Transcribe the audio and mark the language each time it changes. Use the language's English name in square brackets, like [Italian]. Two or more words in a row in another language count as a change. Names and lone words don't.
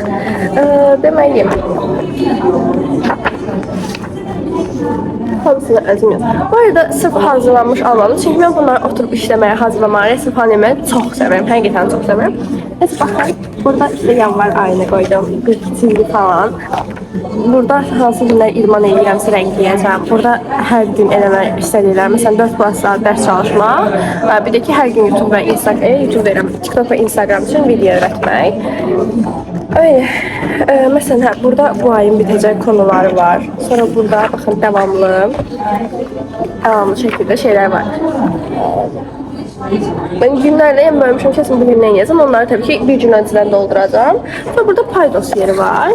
[Azerbaijani] Demeliyim. Hamısını özüm yazdım. [Turkish] Bu arada sırf hazırlanmış almadım. Çünkü ben bunları oturup işlemeye, hazırlamaya, resim falan yemeyi çok severim. Həqiqətən çok severim. Neyse bakın. Burada işte yanvar ayna koydum. 42 falan. [Azerbaijani] Burada hansı günlər idman edirəmsə rəngləyəcəm. Burada hər gün eləmək istədiklər. Məsələn 4 saat dərs çalışmaq. Bir də ki hər gün YouTube və TikTok və Instagram üçün video öyrətmək. [Turkish] Öyle. Mesela burada bu ayın bitecek konuları var. Sonra burada bakın devamlı şekilde şeyler var. Ben günlerle en bölmüşüm kesin bugün ne yazım. Onları tabii ki bir gün önceden dolduracağım. Sonra burada paydos yeri var.